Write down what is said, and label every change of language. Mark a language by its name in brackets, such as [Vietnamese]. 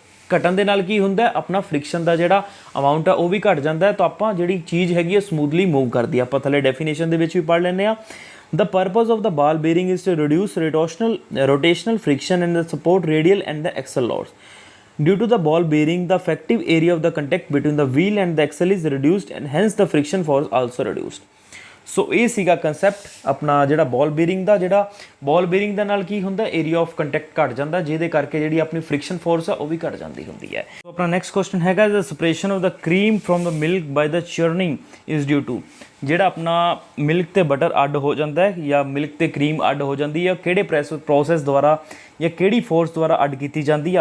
[Punjabi] ਘਟਣ ਦੇ ਨਾਲ ਕੀ ਹੁੰਦਾ, ਆਪਣਾ ਫ੍ਰਿਕਸ਼ਨ ਦਾ ਜਿਹੜਾ ਅਮਾਊਂਟ ਆ ਉਹ ਵੀ ਘਟ ਜਾਂਦਾ ਹੈ, ਤਾਂ ਆਪਾਂ ਜਿਹੜੀ ਚੀਜ਼ ਹੈਗੀ ਹੈ ਸਮੂਥਲੀ ਮੂਵ ਕਰਦੀ ਆ। ਆਪਾਂ ਥੱਲੇ ਡੈਫੀਨੇਸ਼ਨ ਦੇ ਵਿੱਚ ਵੀ ਪੜ੍ਹ ਲੈਂਦੇ ਆ। [English] The purpose of the ball bearing is to reduce rotational friction and the support radial and the axle loads। Due to the ball bearing, the effective area of the contact between the wheel and the axle is reduced and hence the friction force also reduced। [Punjabi] ਸੋ ਇਹ ਸੀਗਾ concept ਆਪਣਾ ਜਿਹੜਾ ਬਾਲ bearing ਦਾ। ਜਿਹੜਾ ਬਾਲ bearing ਦੇ ਨਾਲ ਕੀ ਹੁੰਦਾ, area of contact ਘਟ ਜਾਂਦਾ, ਜਿਹਦੇ ਕਰਕੇ ਜਿਹੜੀ ਆਪਣੀ ਫ੍ਰਿਕਸ਼ਨ ਫੋਰਸ ਆ ਉਹ ਵੀ ਘਟ ਜਾਂਦੀ ਹੁੰਦੀ ਹੈ। ਸੋ ਆਪਣਾ ਨੈਕਸਟ ਕੁਐਸਚਨ ਹੈਗਾ [English] The separation of the cream from the milk by the churning is due to. [Punjabi] ਜਿਹੜਾ ਆਪਣਾ ਮਿਲਕ ਤੇ ਬਟਰ ਅੱਡ ਹੋ ਜਾਂਦਾ ਹੈ ਜਾਂ ਮਿਲਕ ਤੇ ਕਰੀਮ ਅੱਡ ਹੋ ਜਾਂਦੀ ਹੈ, ਕਿਹੜੇ ਪ੍ਰੋਸੈਸ ਦੁਆਰਾ ਜਾਂ ਕਿਹੜੀ ਫੋਰਸ ਦੁਆਰਾ ਅੱਡ ਕੀਤੀ ਜਾਂਦੀ ਹੈ?